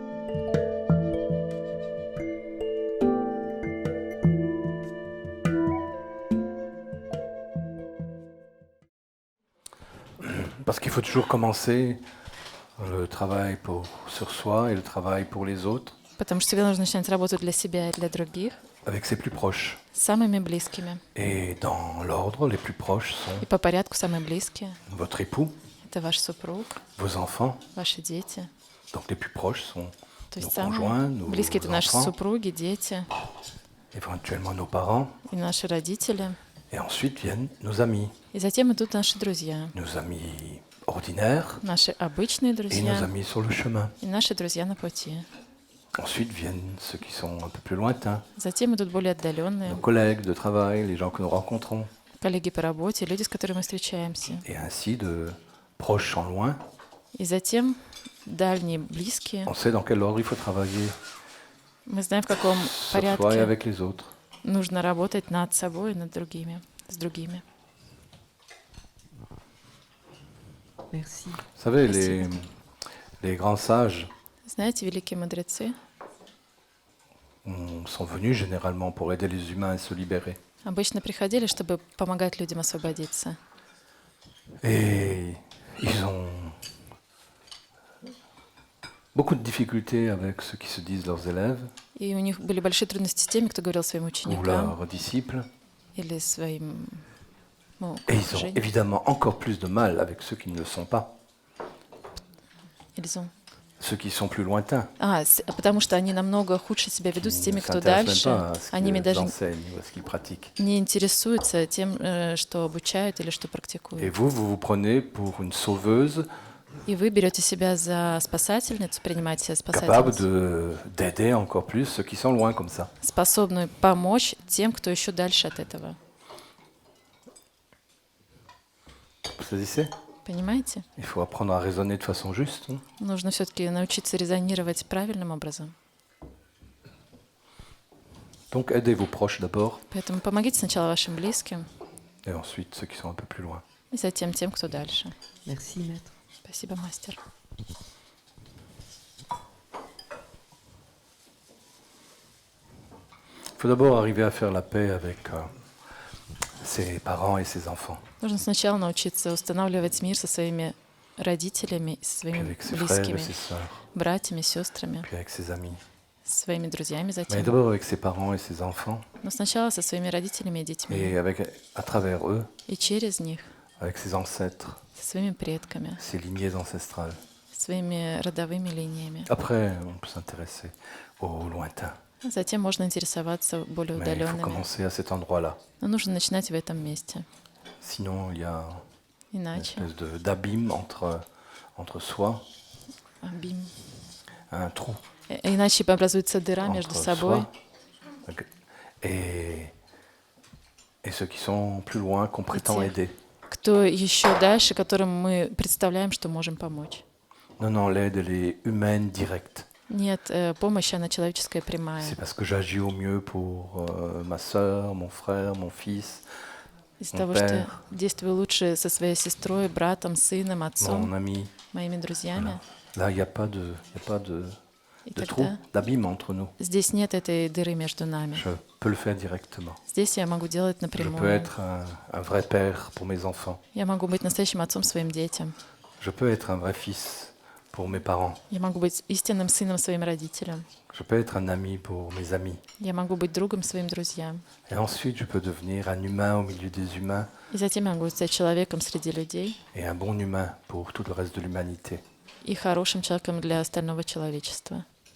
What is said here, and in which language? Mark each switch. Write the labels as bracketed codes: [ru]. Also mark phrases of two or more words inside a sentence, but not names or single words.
[fr] Parce qu'il faut toujours commencer le travail sur soi et le travail pour les autres [ru] Потому что всегда нужно начинать работу для себя и для других, [fr] avec ses plus proches. [ru] с самыми близкими. [fr] Et dans l'ordre, les plus proches sont [ru] И по порядку самые близкие. [fr] votre époux, [ru] Это ваш супруг, [fr] vos enfants. [ru] ваши дети. [fr] Donc les plus proches sont [ru] То [fr] nos [ru] есть [fr] conjoints, [ru] самые [fr] nos [ru] близкие — это наши [fr] enfants, [ru] супруги, дети [fr] éventuellement nos parents. [ru] и наши родители. [fr] Et ensuite viennent nos amis. [ru] И затем идут наши друзья. [fr] Nos amis ordinaires [ru] Наши обычные [fr] et nos [ru] друзья [fr] amis sur le chemin. [ru] и наши друзья на пути. [fr] Ensuite viennent ceux qui sont un peu plus lointains, [ru] Затем идут более отдаленные [fr] nos collègues de travail, les gens que nous rencontrons. [ru] коллеги по работе, люди, с которыми мы встречаемся. [fr] Et ainsi, de proches en loin, [ru] И затем дальние, близкие. [fr] on sait dans quel ordre il faut travailler [ru] Мы знаем, в каком [fr] sur soi et [ru] порядке [fr] avec les autres. [ru] нужно работать над собой и над другими, с другими. [fr] Merci. Vous savez, [ru] Спасибо. [fr] les grands sages [ru] Знаете, великие мудрецы [fr] sont venus généralement pour aider les humains à se libérer. [ru] обычно приходили, чтобы помогать людям освободиться. [fr] Et ils ont beaucoup de difficultés avec ceux qui se disent leurs élèves [ru] И у них были большие трудности с теми, кто говорил своим [fr] ou [ru] ученикам [fr] leurs disciples. [ru] или своим [fr] Et ils ont [ru] окружению. [fr] évidemment encore plus de mal avec ceux qui ne le sont pas, [ru] Ils ont- [fr] ceux qui sont plus lointains, [ru] Потому что они намного хуже себя ведут с [fr] qui [ru] теми, [fr] ne [ru] кто [fr] s'intéressent [ru] дальше. [fr] même pas à ce [ru] Они [fr] qu'ils [ru] даже [fr] enseignent ou à ce qu'ils pratiquent. [ru] не интересуются тем, что обучают или что [fr] Et [ru] практикуют. [fr] vous vous prenez pour une sauveuse [ru] И вы берете себя за спасательницу, принимаете себя [fr] capable [ru] спасательницу, [fr] d'aider encore plus ceux qui sont loin comme ça. [ru] способную помочь тем, кто еще дальше от этого. [fr] Vous saisissez? [ru] Понимаете? [fr] Il faut apprendre à raisonner de façon juste. Hein. [ru] Нужно все-таки научиться резонировать правильным образом. [fr] Donc aidez vos proches d'abord [ru] Поэтому помогите сначала вашим близким, [fr] et ensuite ceux qui sont un peu plus loin. [ru] и затем тем, кто дальше. [fr] Merci, maître. [ru] Спасибо, мастер. [fr] Il faut d'abord arriver à faire la paix avec ses parents et ses enfants, [ru] Нужно сначала научиться устанавливать мир со своими родителями, со [fr] puis [ru] своими [fr] avec ses frères et [ru] близкими, [fr] ses sœurs, [ru] братьями, сестрами, [fr] puis avec ses amis. [ru] со своими друзьями [fr] Mais [ru] затем. [fr] d'abord avec ses parents et ses enfants, [ru] Но сначала со своими родителями и детьми. [fr] et à travers eux, [ru] И через них, [fr] avec ses ancêtres, [ru] со своими предками, [fr] ses lignées ancestrales. [ru] своими родовыми линиями. [fr] Après, on peut s'intéresser aux lointains. [ru] Затем можно интересоваться более [fr] Mais il faut [ru] удаленными. [fr] commencer à cet endroit-là. [ru] Но нужно начинать в этом месте. [fr] Sinon, il y a une [ru] Иначе [fr] espèce d'abîme entre soi, [ru] бим. [fr] un trou [ru] Иначе образуется дыра между [fr] entre [ru] собой [fr] soi et ceux qui sont plus loin, qu'on prétend aider. [ru] кто еще дальше, которым мы представляем, что можем помочь. [fr] Non, l'aide, elle est humaine, directe. [ru] Нет, помощь, она человеческая, прямая. [fr] C'est parce que j'agis au mieux pour ma sœur, mon frère, mon fils, [ru] Из-за [fr] mon [ru] того, что [fr] père, [ru] действую лучше со своей сестрой, братом, сыном, [fr] mon [ru] отцом, [fr] ami. [ru] моими друзьями. [fr] Là, il n'y a pas de [ru] И [fr] trou, [ru] тогда [fr] d'abîme entre nous. [ru] здесь нет этой дыры между нами. [fr] Je peux le faire directement. [ru] Здесь я могу делать [fr] Je peux [ru] напрямую. [fr] être un vrai père pour mes enfants. [ru] Я могу быть настоящим отцом своим детям. [fr] Je peux être un vrai fils pour mes parents. [ru] Я могу быть истинным сыном своим родителям. [fr] Je peux être un ami pour mes amis. [ru] Я могу быть другом своим друзьям. [fr] Et ensuite, je peux devenir un humain au milieu des humains [ru] И затем я могу стать человеком среди людей [fr] et un bon humain pour tout le reste de l'humanité. [ru] и хорошим человеком для остального человечества.